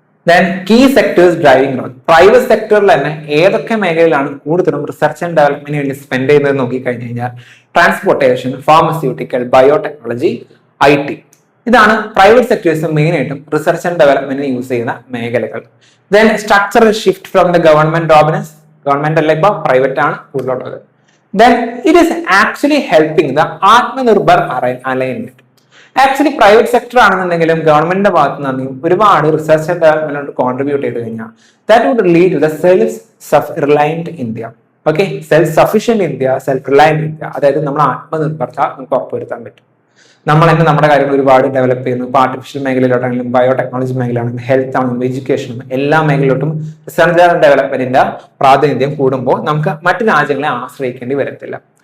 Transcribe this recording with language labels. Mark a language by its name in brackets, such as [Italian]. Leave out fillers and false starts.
[English] Then key sectors driving role. [Malayalam] Private സെക്ടറിൽ തന്നെ ഏതൊക്കെ മേഖലയിലാണ് കൂടുതലും റിസർച്ച് ആൻഡ് ഡെവലപ്മെന്റിന് വേണ്ടി സ്പെൻഡ് ചെയ്യുന്നത് നോക്കിക്കഴിഞ്ഞു കഴിഞ്ഞാൽ ട്രാൻസ്പോർട്ടേഷൻ, ഫാർമസ്യൂട്ടിക്കൽ, ബയോടെക്നോളജി, IT. ഇതാണ് പ്രൈവറ്റ് സെക്ടേഴ്സ് മെയിൻ ആയിട്ടും റിസർച്ച് ആൻഡ് ഡെവലപ്മെന്റിന് യൂസ് ചെയ്യുന്ന മേഖലകൾ. [English] Then structural shift from the government dominance. [Malayalam] Government അല്ല ഇപ്പൊ പ്രൈവറ്റ് ആണ് കൂടുതലുള്ളത്. [English] Then it is actually helping the Atmanirbhar alignment. [Malayalam] Actually private sector ആണെന്നുണ്ടെങ്കിലും ഗവൺമെന്റിന്റെ ഭാഗത്ത് നിന്ന് ഒരുപാട് റിസർച്ച് ആൻഡ് ഡെവലപ്മെന്റ് കോൺട്രിബ്യൂട്ട് ചെയ്ത് കഴിഞ്ഞാൽ [English] That would lead to the self reliant India. [Malayalam] Okay, self sufficient India, self reliant India. അതായത് നമ്മൾ ആത്മനിർഭരത നമുക്ക് ഉറപ്പുവരുത്താൻ പറ്റും. നമ്മൾ തന്നെ നമ്മുടെ കാര്യങ്ങൾ ഒരുപാട് ഡെവലപ്പ് ചെയ്യുന്നു. ഇപ്പോൾ ആർട്ടിഫിഷ്യൽ മേഖലയിലോട്ടാണെങ്കിലും ബയോടെക്നോളജി മേഖലയാണെങ്കിലും ഹെൽത്ത് ആണെങ്കിലും എഡ്യൂക്കേഷനും എല്ലാ മേഖലയിലോട്ടും റിസർച്ച് ആൻഡ് ഡെവലപ്മെന്റിന്റെ പ്രാതിനിധ്യം കൂടുമ്പോൾ നമുക്ക് മറ്റു രാജ്യങ്ങളെ ആശ്രയിക്കേണ്ടി വരത്തില്ല.